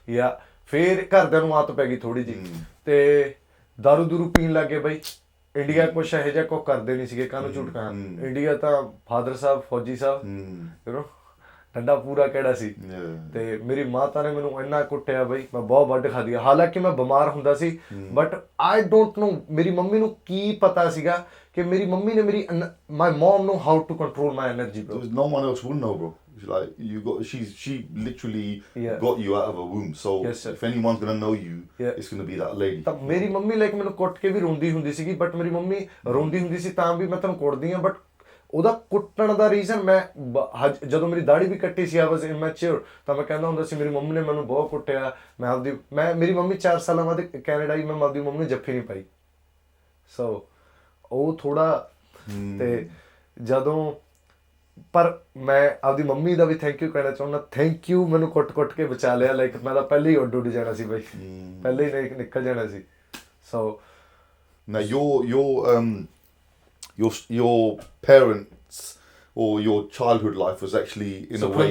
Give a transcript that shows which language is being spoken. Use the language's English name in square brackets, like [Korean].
[Punjabi] ਯਾ ਫਿਰ ਘਰਦਿਆਂ ਨੂੰ ਆਦਤ ਪੈ ਗਈ ਥੋੜੀ ਜੀ ਤੇ ਦਾਰੂ ਦੂਰੂ ਪੀਣ ਲੱਗ ਗਏ ਬਈ ਇੰਡੀਆ ਕੁਛ ਇਹੋ ਜਿਹਾ ਕੁਛ ਕਰਦੇ ਨਹੀਂ ਸੀਗੇ ਕਾਹਨੂੰ ਝੂਠ ਕਹਾਂ ਇੰਡੀਆ ਤਾਂ ਫਾਦਰ ਸਾਹਿਬ ਫੌਜੀ ਸਾਹਿਬ ਯੂ ਨੋ ਠੰਡਾ ਪੂਰਾ ਕਿਹੜਾ ਸੀ ਤੇ ਮੇਰੀ ਮਾਤਾ ਨੇ ਮੈਨੂੰ ਇੰਨਾ ਕੁੱਟਿਆ ਬਈ ਮੈਂ ਬਹੁਤ ਵੱਢ ਖਾਦੀ ਹਾਲਾਂਕਿ ਮੈਂ ਬਿਮਾਰ ਹੁੰਦਾ ਸੀ [English] but I don't know [Punjabi] ਮੇਰੀ ਮੰਮੀ ਨੂੰ ਕੀ ਪਤਾ ਸੀਗਾ ਕਿ ਮੇਰੀ ਮੰਮੀ ਨੇ ਮੇਰੀ [English] my mum know how to control my energy bro no one else would know bro like she literally got you out of a womb so if anyone's gonna know you it's gonna be that lady [Punjabi] ਤਾਂ ਮੇਰੀ mummy like ਮੈਨੂੰ ਕੁੱਟ ਕੇ ਵੀ ਰੋਂਦੀ ਹੁੰਦੀ ਸੀਗੀ but ਮੇਰੀ mummy ਰੋਂਦੀ ਹੁੰਦੀ ਸੀ ਤਾਂ ਵੀ ਮੈਂ ਤੁਹਾਨੂੰ ਕੁੱਟਦੀ ਆ ਬਟ ਉਹਦਾ ਕੁੱਟਣ ਦਾ ਰੀਜ਼ਨ ਮੈਂ ਜਦੋਂ ਮੇਰੀ ਦਾੜੀ ਵੀ ਕੱਟੀ ਸੀ [English] I was immature [Punjabi] ਤਾਂ ਮੈਂ ਕਹਿੰਦਾ ਹੁੰਦਾ ਸੀ ਮੇਰੀ ਮੰਮੀ ਨੇ ਮੈਨੂੰ ਬਹੁਤ ਕੁੱਟਿਆ ਮੇਰੀ ਮੰਮੀ 4 ਸਾਲਾਂ ਬਾਅਦ ਕੈਨੇਡਾ ਆਈ ਮੈਂ ਆਪਦੀ ਮੰਮੀ ਨੂੰ ਜੱਫੀ ਨਹੀਂ ਪਾਈ ਸੋ ਉਹ ਥੋੜਾ ਤੇ ਜਦੋਂ ਪਰ ਮੈਂ ਆਪਦੀ mummy ਦਾ we thank you ਕਹਿਣਾ ਚਾਹੁੰਦਾ ਥੈਂਕ ਯੂ ਮੈਨੂੰ ਕੁੱਟ ਕੇ ਬਚਾ ਲਿਆ ਲਾਈਕ ਮੈਂ ਤਾਂ ਪਹਿਲੇ ਹੀ ਉੱਡ ਜਾਣਾ ਸੀ ਬਾਈ ਪਹਿਲੇ ਹੀ ਨਿਕਲ ਜਾਣਾ ਸੀ ਸੋ [English] now your parents or your childhood life was actually in a way